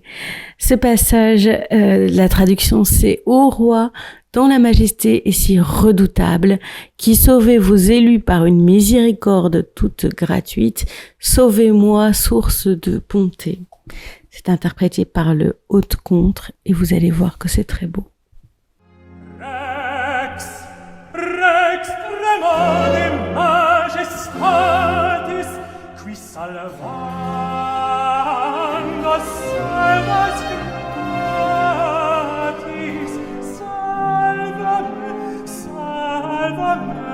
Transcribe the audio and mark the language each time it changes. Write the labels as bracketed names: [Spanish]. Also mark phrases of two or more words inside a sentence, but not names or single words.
[French] Ce passage, la traduction c'est « Ô roi, dont la majesté est si redoutable, qui sauvez vos élus par une miséricorde toute gratuite, sauvez-moi, source de bonté ». C'est interprété par le haut-contre et vous allez voir que c'est très beau. [Latin] Rex, Rex tremone majestatis, qui salvando salvas gratis, salvame, salvame,